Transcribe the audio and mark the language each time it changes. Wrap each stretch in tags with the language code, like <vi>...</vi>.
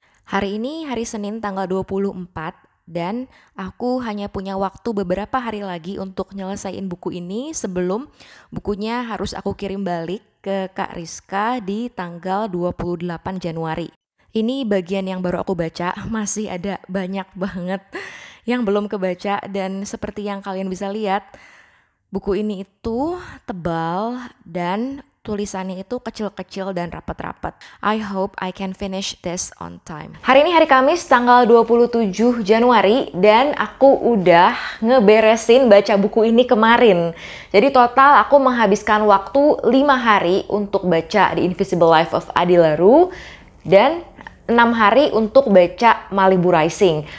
<id>Hari ini hari Senin tanggal 24 dan aku hanya punya waktu beberapa hari lagi untuk nyelesain buku ini sebelum bukunya harus aku kirim balik ke Kak Rizka di tanggal 28 Januari. Ini bagian yang baru aku baca, masih ada banyak banget yang belum kebaca dan seperti yang kalian bisa lihat, buku ini itu tebal dan tulisannya itu kecil-kecil dan rapat-rapat.</id> <en>I hope I can finish this on time.</en> <id>Hari ini hari Kamis tanggal 27 Januari dan aku udah ngeberesin baca buku ini kemarin. Jadi total aku menghabiskan waktu 5 hari untuk baca The Invisible Life of Adi Laru dan 6 hari untuk baca Malibu Rising.</id>